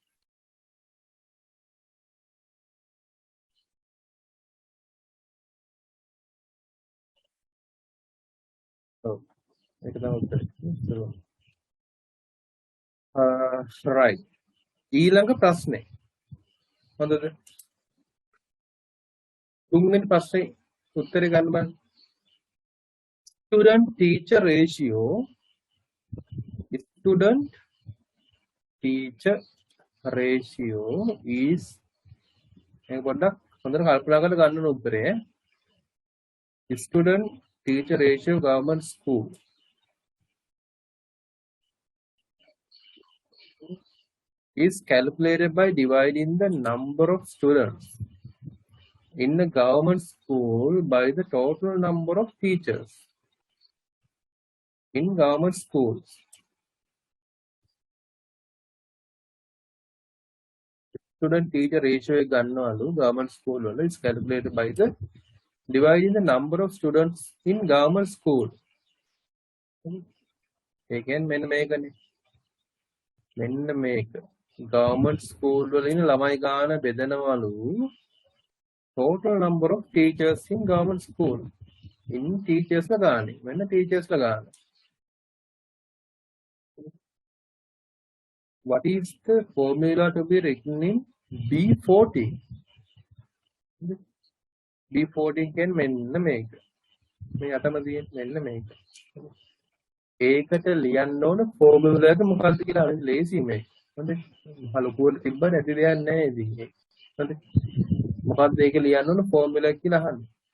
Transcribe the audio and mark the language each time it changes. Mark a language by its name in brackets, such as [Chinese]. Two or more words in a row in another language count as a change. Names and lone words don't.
[Sinhala] ඔව් ඒක තමයි උත්තරේ right ඊළඟ ප්‍රශ්නේ හොඳද තුන්වෙනි ප්‍රශ්නේ උත්තරේ ගන්න බෑ [English] student teacher ratio is [Sinhala] එක පොඩ්ඩක් හොඳට කල්පනා කරලා ගන්න ඕන උත්තරේ [English] student teacher ratio government school is calculated by dividing the number of students in a government school by the total number of teachers in government schools. Student teacher ratio [Sinhala] එක ගන්නවලු [English] government school වල is calculated by the dividing the number of students in government school. [Sinhala] ඒ කියන්නේ මෙන්න මේකනේ. මෙන්න මේක. [English] government school [Sinhala] වල ඉන්න ළමයි ගාන බෙදනවලු [English] total number of teachers in government school. in teachers [Sinhala] ලා ගානේ. මෙන්න teachers ලා ගාන. [English] What is the formula to be written in B40? [Sinhala] B14 කියන්නේ මෙන්න මේක. මේ යටම තියෙන මෙන්න මේක. ඒකට ලියන්න ඕන ෆෝමියුලා එක මොකක්ද කියලා හරි ලේසි මේක. හොඳේ. හලුකුවල තිබ්බ නැති දෙයක් නැහැ ඉතින්. හොඳේ. මොකක්ද ඒක ලියන්න ඕන ෆෝමියුලා එක කියලා අහන්න.